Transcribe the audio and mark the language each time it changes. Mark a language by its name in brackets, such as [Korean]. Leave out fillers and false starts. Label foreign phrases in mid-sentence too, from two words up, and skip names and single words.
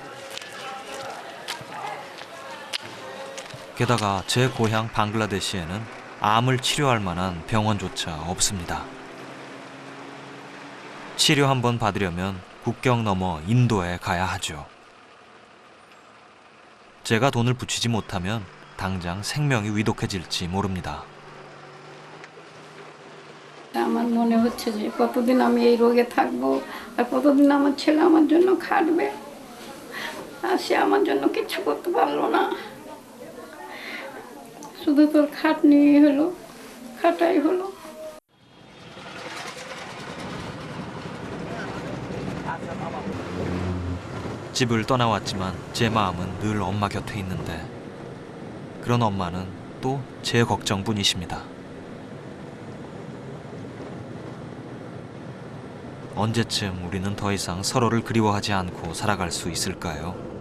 [Korean] 게다가 제 고향 방글라데시에는 암을 치료할 만한 병원조차 없습니다. 치료 한번 받으려면 국경 넘어 인도에 가야 하죠. 제가 돈을 붙이지 못하면 당장 생명이 위독해질지 মোরুমিদা। [Bangla] আমার মনে হচ্ছে যে কতদিন আমি এই রোগে থাকবো আর কতদিন আমার ছেলে আমার জন্য খাটবে আর সে আমার জন্য কিছু করতে পারলো না শুধু তোর খাটনি হলো খাটাই হলো। [Korean] 집을 떠나왔지만 제 마음은 늘 엄마 곁에 있는데 그런 엄마는 또 제 걱정뿐이십니다. 언제쯤 우리는 더 이상 서로를 그리워하지 않고 살아갈 수 있을까요?